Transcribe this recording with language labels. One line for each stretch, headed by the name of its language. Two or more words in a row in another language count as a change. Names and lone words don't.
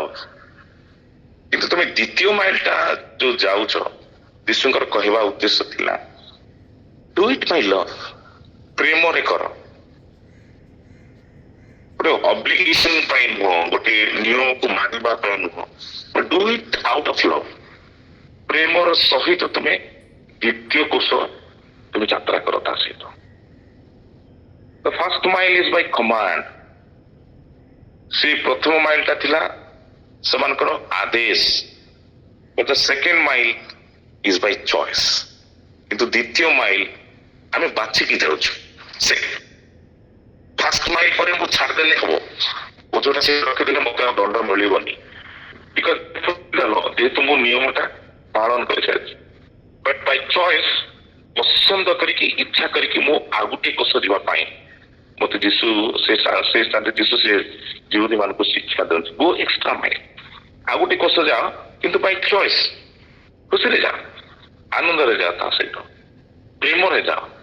Odia: କିନ୍ତୁ ତମେ 2ୟ ମାଇଲଟା ଯୋଉ ଯାଉଛ, ଯୀଶୁଙ୍କର କହିବା ଉଦ୍ଦେଶ୍ୟ ଥିଲା
English: do it by love,
Odia: ପ୍ରେମରେ କର। ଗୋଟେ ଅବ୍ଲିଗେସନ ପାଇଁ ନୁହଁ, ଗୋଟେ ନିୟମକୁ ମାନିବା ପାଇଁ ନୁହଁ,
English: do it out of love.
Odia: ପ୍ରେମର ସହିତ ତୁମେ 2ୟ କୋଶ ତୁମେ ଯାତ୍ରା କର ତା ସହିତ।
English: The first mile is by command.
Odia: ସେ ପ୍ରଥମ ମାଇଲଟା ଥିଲା ସେମାନଙ୍କର ଆଦେଶ,
English: but the second mile is by choice.
Odia: କିନ୍ତୁ 2ୟ ମାଇଲ ଆମେ ବାଛିକି ଯାଉଛୁ। ସେ
English: first mile
Odia: ପରେ ମୁଁ ଛାଡ଼ିଦେଲେ ହବ, ଯୋଉଟା ସେ ରଖିଦେଲେ ମତେ ଆଉ ଦଣ୍ଡ ମିଳିବନି, ବିକଜ ଯେହେତୁ ମୁଁ ନିୟମଟା ପାଳନ କରିସାରିଛି।
English: but by choice,
Odia: ପସନ୍ଦ କରିକି, ଇଚ୍ଛା କରିକି ମୁଁ ଆଉ ଗୋଟେ କୋଶ ଯିବା ପାଇଁ ମତେ ଯୀଶୁ ସେ ଜିହୁଦୀ ମାନଙ୍କୁ ଶିକ୍ଷା ଦିଅନ୍ତି,
English: go extra mile,
Odia: ଆଉ ଗୋଟେ କୋଶ ଯାଅ, କିନ୍ତୁ
English: by choice,
Odia: ଖୁସିରେ ଯାଅ, ଆନନ୍ଦରେ ଯାଅ, ତା ସହିତ ପ୍ରେମରେ ଯାଅ।